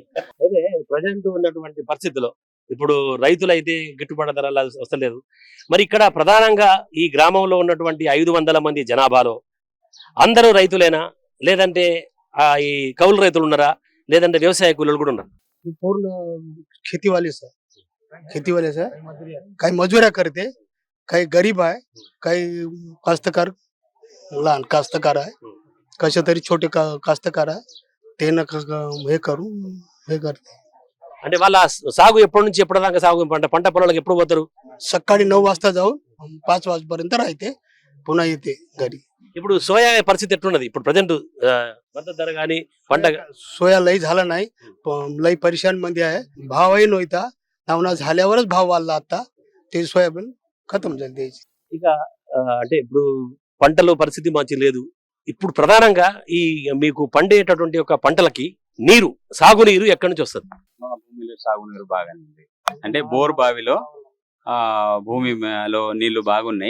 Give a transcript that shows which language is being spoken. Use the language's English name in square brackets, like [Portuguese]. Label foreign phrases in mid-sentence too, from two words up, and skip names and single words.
[Telugu] అయితే ప్రజెంట్ ఉన్నటువంటి పరిస్థితిలో ఇప్పుడు రైతులైతే గిట్టుబాటు ధర వస్తలేదు. మరి ఇక్కడ ప్రధానంగా ఈ గ్రామంలో ఉన్నటువంటి 500 మంది జనాభాలో అందరూ రైతులేనా, లేదంటే ఈ కౌలు రైతులు ఉన్నారా, లేదంటే వ్యవసాయ కూలీలు కూడా ఉన్నారు? [Hindi] पूर्ण खेती वाले [Marathi] सर, काही मजुऱ्या करते, काही गरीब आहे, काही लहान कास्तकार आहे, कशा तरी छोटे कास्तकार आहे, ते हे करून हे करते. [Telugu] అంటే వాళ్ళ సాగు ఎప్పటి నుంచి ఎప్పటిదాకా సాగు పంట పొలాలకు ఎప్పుడు పోతారు? [Marathi] सकाळी 9 वाजता जाऊन 5 वाजेपर्यंत राहते, पुन्हा येते घरी. [Telugu] ఇప్పుడు సోయా పరిస్థితి ఎట్లున్నది ఇప్పుడు ప్రజెంట్? మద్దతు ధర కానీ పంట [Marathi] सोया लई झाला नाही, लई परेशान मध्ये आहे, भावही नव्हता, नावना झाल्यावरच भाव वाढला. आता ते सोयाबीन खतम झाली द्यायची. [Telugu] ఇక అంటే ఇప్పుడు పంటలో పరిస్థితి మంచి లేదు. ఇప్పుడు ప్రధానంగా ఈ మీకు పండేటటువంటి ఒక పంటలకి సాగునీరు ఎక్కడి నుంచి వస్తుంది? మా భూమిలో సాగునీరు బాగానే ఉంది. అంటే బోర్ బావిలో భూమిలో నీళ్లు బాగున్నాయి.